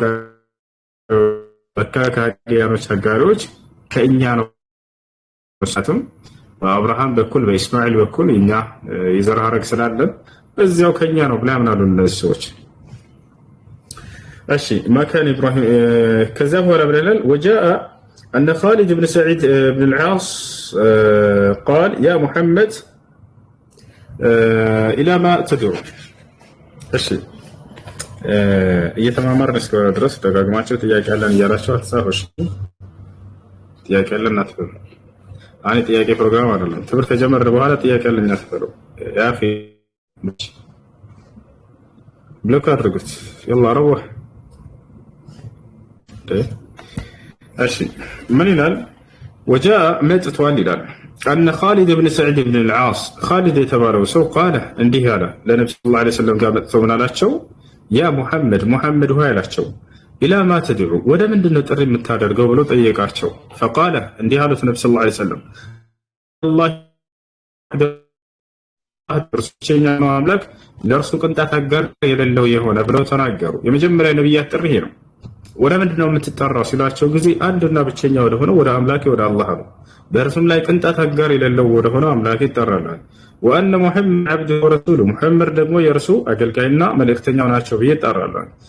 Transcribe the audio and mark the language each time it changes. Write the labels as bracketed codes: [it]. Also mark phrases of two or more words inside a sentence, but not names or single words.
[am] ከአጋሪዎች አጋሪዎች ከእኛ ነው። ሳትም በአብርሃም በኩል በኢስማኤል በኩል እኛ የዘር ሐረግ ስላለን በዚያው ከኛ ነው ብላ ያምናሉ እነዚህ ሰዎች። እሺ [ar] ما كان إبراهيم [am] ከዛ በኋላ ብለናል። [ar] وجاء أن خالد بن سعيد بن العاص قال يا محمد إلى ما تدعو. [am] እሺ እየተማማርን እስከሆነ ድረስ ደጋግማችሁ ጥያቄ ያለን እያላችሁ አትጻፉሽ። ጥያቄ ያለን አትበሉ። አኔ ጥያቄ ፕሮግራም አይደለም። ትምህርት ከጀመረ በኋላ ጥያቄ ያለን አትበሉ። ያኺ ብሎክ አድርጉት። [ar] يلا روح። [am] እሺ ምን ይላል? وجاء መጥቷል ይላል [ar] أن خالد بن سعيد بن العاص [am] خالد የተባለው ሰው قال እንዲህ አለ ለነብዩ [ar] صلى الله عليه وسلم [am] ጋር መጥቶ ምን አላቸው? ያ ሙሐመድ ሆይ አላቸው። [ar] إلى ما تدعو [am] ወደ ምንድን ነው ጥሪ የምታደርገው ብሎ ጠየቃቸው። فقال እንዲህ አሉት ነብዩ [ar] صلى الله عليه وسلم [am] አላህ ብቸኛ ነው አምላክ ለእርሱ ቅንጣት አጋር የሌለው የሆነ ብለው ተናገሩ። የመጀመሪያ ነብያት ጥሪ ይሄ ነው። ወደ ምንድን ነው የምትጠራው ሲላቸው ጊዜ አንድና ብቸኛ ወደ ሆነ ወደ አምላክ ወደ አላህ ነው። በእርሱም ላይ ቅንጣት አጋር የሌለው ወደ ሆነ አምላክ ይጠራል። [ar] وأنا محمد عبده ورسوله [am] ሙሐመድ ደግሞ የእርሱ አገልጋይና መልእክተኛው ናቸው ብዬ እጠራለሁ።